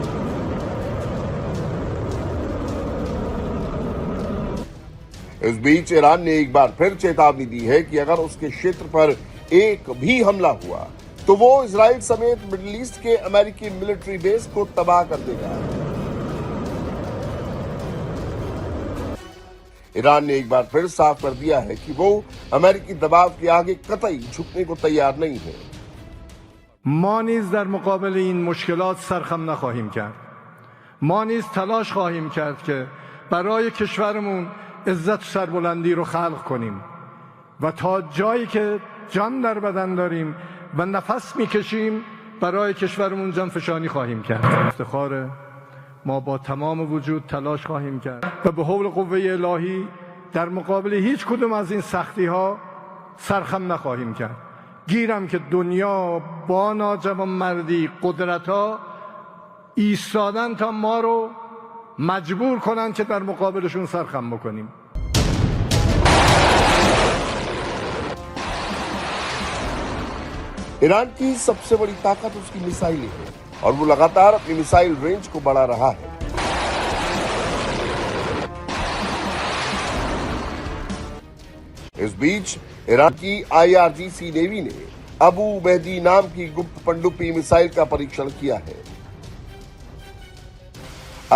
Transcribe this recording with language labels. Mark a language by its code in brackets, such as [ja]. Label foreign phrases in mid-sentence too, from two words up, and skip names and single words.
[hi] इस बीच ईरान ने एक बार फिर चेतावनी दी है कि अगर उसके क्षेत्र पर एक भी हमला हुआ तो वो इजराइल समेत मिडिल ईस्ट के अमेरिकी [en] military base [hi] को तबाह कर देगा। ईरान ने एक बार फिर साफ कर दिया है कि वो अमेरिकी दबाव के आगे कतई झुकने को तैयार नहीं है। [fa] ما نیز در مقابل این مشکلات سرخم نخواهیم کرد. ما نیز تلاش خواهیم کرد که برای کشورمون عزت و سربلندی رو خلق کنیم و تا جایی که جان در بدن داریم و نفس میکشیم برای کشورمون جانفشانی خواهیم کرد. افتخاره ما با تمام وجود تلاش خواهیم کرد و به حول قوه الهی در مقابل هیچ کدوم از این سختی ها سرخم نخواهیم کرد. گیرم که دنیا با ناجوانمردی قدرت ها ایستادن تا ما رو مجبور کنن که در مقابلشون سرخم بکنیم. [hi] ईरान की सबसे बड़ी ताकत उसकी मिसाइलें हैं और वो लगातार अपनी मिसाइल रेंज को बढ़ा रहा है। इस बीच ईरान की IRGC नेवी ने अबू मेहदी नाम की गुप्त पनडुब्बी मिसाइल का परीक्षण किया है।